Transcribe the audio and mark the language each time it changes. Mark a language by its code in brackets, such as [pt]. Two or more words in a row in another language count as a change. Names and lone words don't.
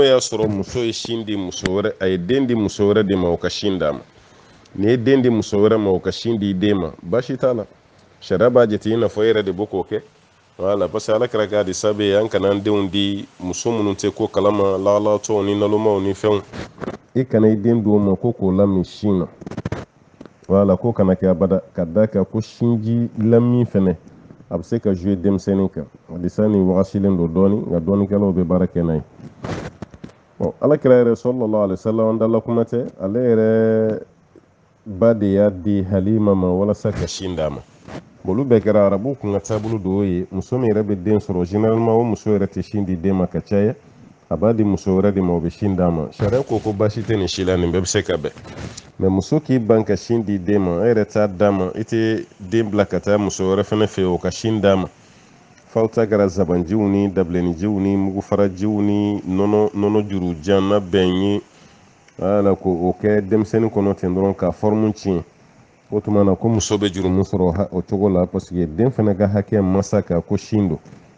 [bm] y'a sɔrɔ muso ye sin di muso wɛrɛ a ye den di muso wɛrɛ de ma o ka sin d'a ma ni ye den di muso wɛrɛ ma o ka sin di den ma baasi t'a la sariya b'a jate i n'a fɔ e yɛrɛ de b'o k'o kɛ voilà [fr] parce que [bm] Ala kɛra k'a di sabe ye an kana an denw di muso minnu tɛ ko kalama lahalatɔw ni nalomaw ni fɛnw i kana i den d'o ma ko k'o lamin sin na voilà ko kana kɛ abada ka da kan ko sinji lamin fɛnɛ a bɛ se ka jouer denmisɛnnin kan halisa nin wagasilen don dɔɔni nka dɔɔnikɛlaw bɛ baara kɛ n'a ye bon alakira yɛrɛ [ar] صلى الله عليه وسلم [bm] an dala kuma tɛ ale yɛrɛ ba de y'a di Halima ma walasa ka sin d'a ma olu bɛɛ kɛra arabu kun ka taabolo dɔw ye muso min yɛrɛ bɛ den sɔrɔ généralement o muso yɛrɛ tɛ sin di den ma ka caya a b'a di muso wɛrɛ de ma o bɛ sin d'a ma sariya ko baasi tɛ nin si la nin bɛɛ bɛ se ka bɛn mais muso k'i ban ka sin di den ma e yɛrɛ t'a d'a ma i tɛ den bila ka taa muso wɛrɛ fɛnɛ fɛ o ka sin d'a ma f'aw ta kɛra zabanjiw ni dabilenijiw ni mugufarajiw ni nɔnɔ jurujan na bɛn ye voilà ko o kɛ denmisɛnnin kɔnɔ ten dɔrɔn ka forme tiɲɛ o tuma na ko muso bɛ jurumu sɔrɔ o cogo la [fr] parce que [bm] den fana ka hakɛ masa ka ko sin don